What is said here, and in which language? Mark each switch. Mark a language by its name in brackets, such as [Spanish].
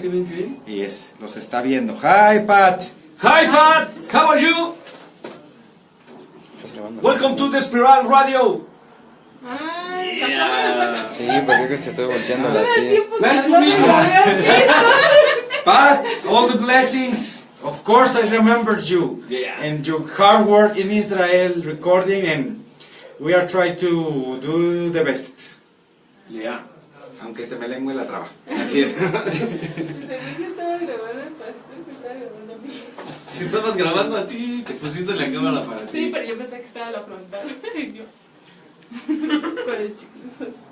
[Spanish] qué bien. Y los está viendo. [English] Hi Pat. Hi, Pat. How are you? [Spanish] ¿estás grabando? [English] Welcome to the Espiral Radio. [Spanish] Ay, la cámara está... Sí, porque creo que te estoy volteando así. [English] Nice to meet you. Pat, all the blessings. Of course I remember you. Yeah. And your hard work in Israel recording, and we are trying to do the best. Yeah. [Spanish] Aunque se me lengue la traba. Así es. Según que estaba grabando el pastel, me estaba grabando a mí. Si estabas grabando a ti, te pusiste la cámara para ti. Sí, pero yo pensé que estaba la frontal. Y yo. Con el chiquito.